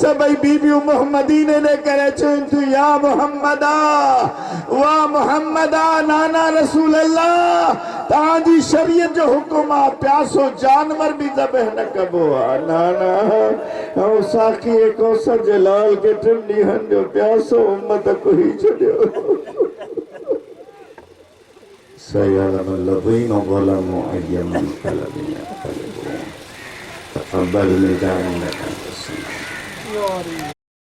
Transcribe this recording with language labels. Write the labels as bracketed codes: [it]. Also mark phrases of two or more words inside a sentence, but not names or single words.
[sd] सभई बीबियूं मोहम्मदीन ॾे करे चवनि थियूं या मोहम्मदा वाह मोहम्मदा नाना रसूल अल्लाह तव्हांजी शरीयत जो हुकुम आहे प्यासो जानवर बि ज़बह न कबो आहे नाना ऐं साखी कौसर जे लाल खे 3 ॾींहंनि जो प्यासो उम्मत कुही छॾियो [ar] سيعلم الذين ظلموا أي منقلب ينقلبون تقبل منا إنك أنت السميع